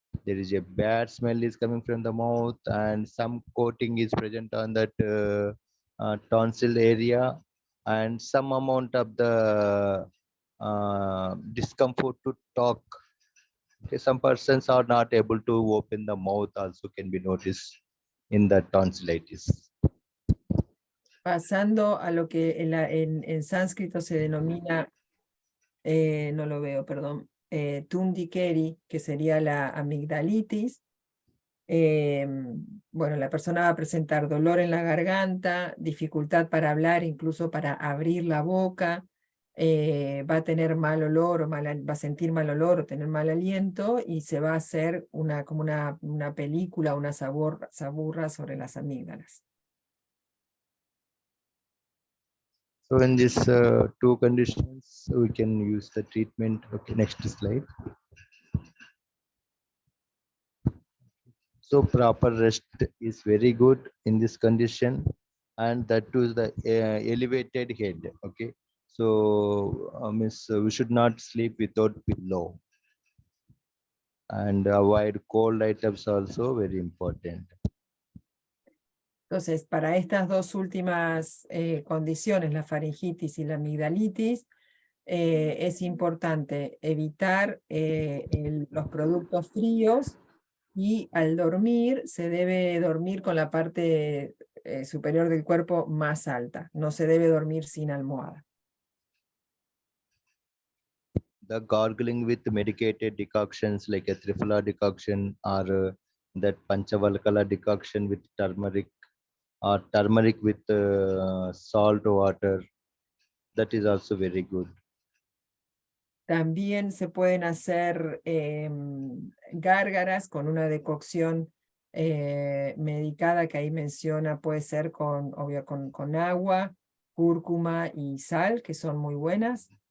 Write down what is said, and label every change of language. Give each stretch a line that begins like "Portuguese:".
English: There is a bad smell is coming from the mouth, and some coating is present on that tonsil area, and some amount of the discomfort to talk. Okay, some persons are not able to open the mouth also can be noticed in the tonsillitis.
Spanish: Pasando a lo que en sánscrito se denomina, no lo veo, perdón, tundikeri, que sería la amigdalitis. Bueno, la persona va a presentar dolor en la garganta, dificultad para hablar, incluso para abrir la boca, va a tener mal olor, va a sentir mal olor o tener mal aliento, y se va a hacer como una película, una saburra sobre las amígdalas.
English: So in these two conditions, we can use the treatment. Okay, next slide. So proper rest is very good in this condition, and that too is the elevated head. Okay, so we should not sleep without pillow, and avoid cold items also very important.
Spanish: Entonces, para estas dos últimas condiciones, la faringitis y la amigdalitis, es importante evitar los productos fríos, y al dormir se debe dormir con la parte superior del cuerpo más alta. No se debe dormir sin almohada.
English: The gargling with medicated decoctions like a Triphala decoction, or that Panchavalkala decoction with turmeric, or turmeric with salt water, that is also very good.
Spanish: También se pueden hacer gárgaras con una decocción medicada que ahí menciona, puede ser con agua, cúrcuma y sal, que son muy buenas.